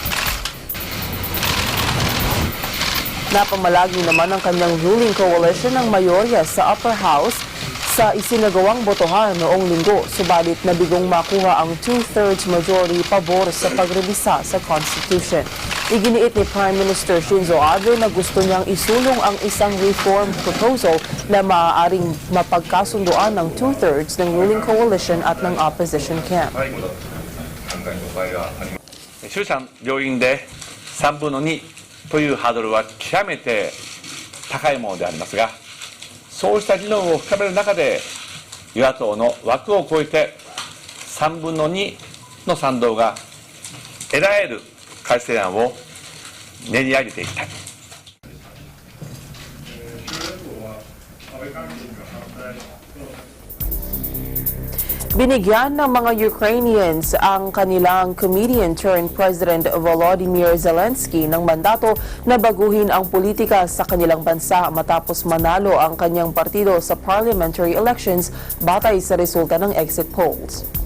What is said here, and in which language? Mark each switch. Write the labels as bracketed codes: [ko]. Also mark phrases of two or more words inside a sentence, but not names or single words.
[tl] Napamalagi naman ang kanyang [en] ruling coalition [tl] ng mayorya sa [en] upper house [tl] sa isinagawang botohan noong linggo, subalit nabigong makuha ang 2/3 majority pabor sa pagrevisa sa Constitution. Iginiit ni Prime Minister Shinzo Abe na gusto niyang isulong ang isang [en] reform proposal [tl] na maaaring mapagkasunduan ng 2/3 ng [en] ruling coalition [tl] at ng [en] opposition camp. [ja] 衆参両院で3分の2というハードルは極めて高いものでありますが、そうした議論を深める中で与野党の枠を超えて3分の2の賛同が得られる改正案を練り上げていきたい。 [tl] Binigyan ng mga Ukrainians ang kanilang comedian-turned-President Volodymyr Zelensky ng mandato na baguhin ang politika sa kanilang bansa matapos manalo ang kanyang partido sa [en] parliamentary elections [tl] batay sa resulta ng [en] exit polls.